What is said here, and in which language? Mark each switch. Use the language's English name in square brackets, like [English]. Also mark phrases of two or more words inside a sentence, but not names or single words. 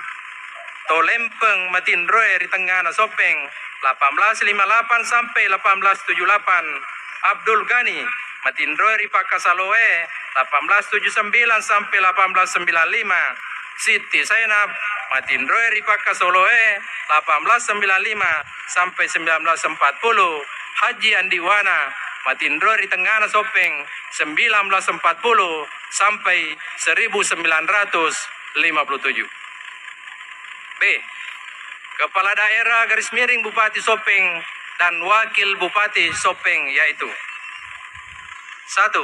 [Indonesian] Tolempeng Matindroi Ritengana Sopeng 1858 sampai 1878. Abdul Ghani Matindroi Ripakasaloe 1879 sampai 1895. Siti Zainab Matindroe Ripaka Soloe 1895 sampai 1940. Haji Andiwana Matindroe Tengana Sopeng 1940 sampai 1957. B. Kepala Daerah garis miring Bupati Sopeng dan Wakil Bupati Sopeng yaitu 1.